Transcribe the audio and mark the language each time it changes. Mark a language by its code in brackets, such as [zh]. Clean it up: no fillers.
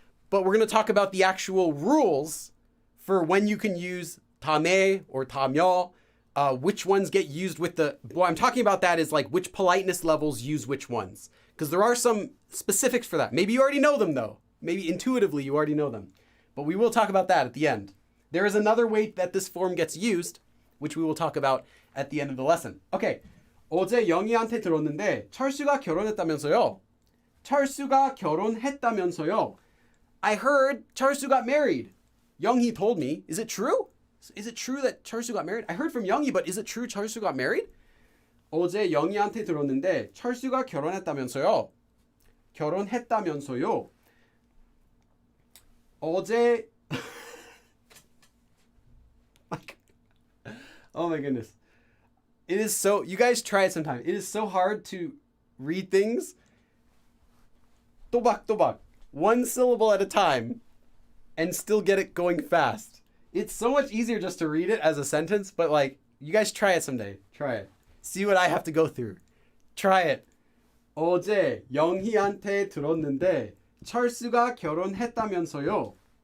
[en] But we're going to talk about the actual rules for when you can use tame or tamyo, which ones get used with what I'm talking about that is like which politeness levels use which ones. Because there are some specifics for that. Maybe you already know them though. Maybe intuitively you already know them. But we will talk about that at the end. There is another way that this form gets used, which we will talk about at the end of the lesson. Okay. [ko] 어제 영희한테 들었는데 철수가 결혼했다면서요. 철수가 결혼했다면서요. [en] I heard 철수 got married. 영희 told me. Is it true? Is it true that 철수 got married? I heard from 영희, but is it true 철수 got married? [ko] 어제 영희한테 들었는데 철수가 결혼했다면서요. 결혼했다면서요. [en] 어제 oh my goodness. It is so, you guys try it sometime. It is so hard to read things 또박또박, one syllable at a time, and still get it going fast. It's so much easier just to read it as a sentence, but like, You guys try it someday. Try it. See what I have to go through. Try it. [ko] 어제 영희한테 들었는데 철수가 결혼했다면서요.